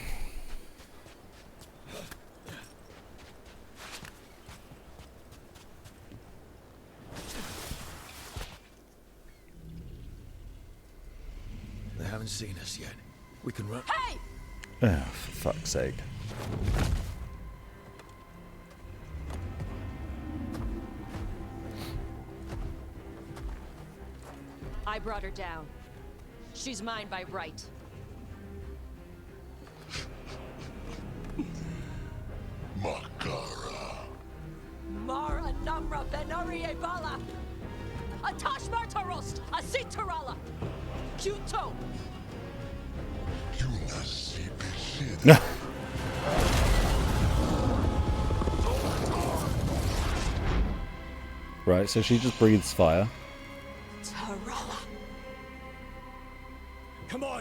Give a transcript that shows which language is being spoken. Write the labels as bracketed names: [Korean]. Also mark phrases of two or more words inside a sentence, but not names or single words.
[English] They haven't seen us yet. We can run. Hey! Oh, for fuck's sake. I brought her down. She's mine by right. Makara. Mara Namra Benarie Bala. Atash Martarost, Asitarala. Kuto. Right, so she just breathes fire. Tarala. Come on.